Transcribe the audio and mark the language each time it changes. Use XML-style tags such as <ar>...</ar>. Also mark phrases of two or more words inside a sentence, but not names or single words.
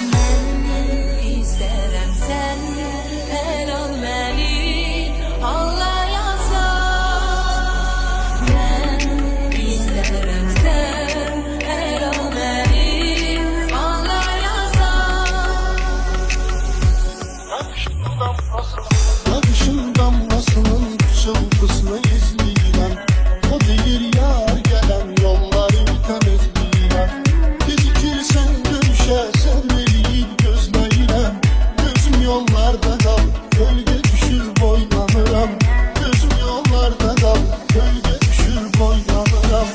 <tr>Ben isterim sen el ol beni anlayasan. Ben isterim sen el ol beni anlayasan.</tr> <az>Bakışın damlasının çılgısını izləyirəm. O deyir yar gələn yolları təmizləyirəm. Gecikirsən görüşə sərv eləyib gözləyirəm. Gözüm yollarda qal, gölgə düşür boylanıram. Gözüm yollarda qal, gölgə düşür boylanıram.</az>